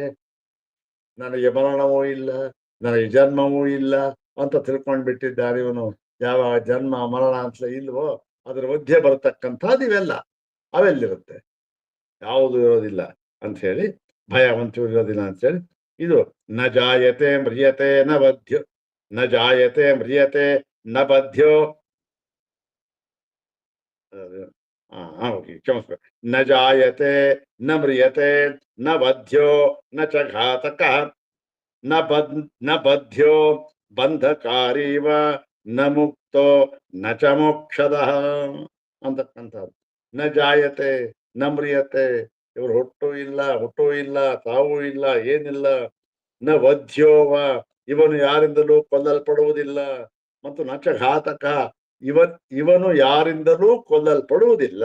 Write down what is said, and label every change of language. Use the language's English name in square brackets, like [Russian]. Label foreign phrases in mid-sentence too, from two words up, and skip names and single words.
[Kannada] ನನಗೆ ಮರಣವೂ ಇಲ್ಲ, ನನಗೆ ಜನ್ಮವೂ ಇಲ್ಲ ಅಂತ ತಿಳ್ಕೊಂಡ್ಬಿಟ್ಟಿದ್ದಾನೆ ಇವನು. ಯಾವ ಜನ್ಮ ಮರಣ ಅಂತ ಇಲ್ವೋ ಅದ್ರ ಮಧ್ಯೆ ಬರತಕ್ಕಂಥದ್ದು ಇವೆಲ್ಲ ಅವೆಲ್ಲಿರುತ್ತೆ, ಯಾವುದು ಇರೋದಿಲ್ಲ ಅಂತ ಹೇಳಿ ಭಯವಂತೂ ಇರೋದಿಲ್ಲ ಅಂತ ಹೇಳಿ ಇದು [Sanskrit] ನ ಜಾಯತೆ ಮ್ರಿಯತೆ ನ ಬದ್ಧೋ ನ ಜಾಯತೆ ಮ್ರಿಯತೆ ನ ಬದ್ಧೋ [Kannada] ಕ್ಷಮಿಸ್ಬೇಕು. [Sanskrit] ನ ಜಾಯತೆ ನ ಮ್ರಿಯತೆ ನ ಬದ್ಧೋ ನ ಚ ಘಾತಕ ನ ಬದ್ಧೋ ಬಂಧಕಾರೀವ ನ ಮುಕ್ತೋ ನ ಚ ಮೋಕ್ಷದಃ ಅಂತಕ್ಕಂಥದ್ದು. ನ ಜಾಯತೆ ನ ಮ್ರಿಯತೆ, [Kannada] ಇವರು ಹುಟ್ಟೂ ಇಲ್ಲ, ತಾವೂ ಇಲ್ಲ, ಏನಿಲ್ಲ. [Sanskrit] ನ ವಧ್ಯೋವ, [Kannada] ಇವನು ಯಾರಿಂದಲೂ ಕೊಲ್ಲಲ್ಪಡುವುದಿಲ್ಲ. ಮತ್ತು [Sanskrit] ನಚ ಘಾತಕ, [Kannada] ಇವನು ಯಾರಿಂದಲೂ ಕೊಲ್ಲಲ್ಪಡುವುದಿಲ್ಲ.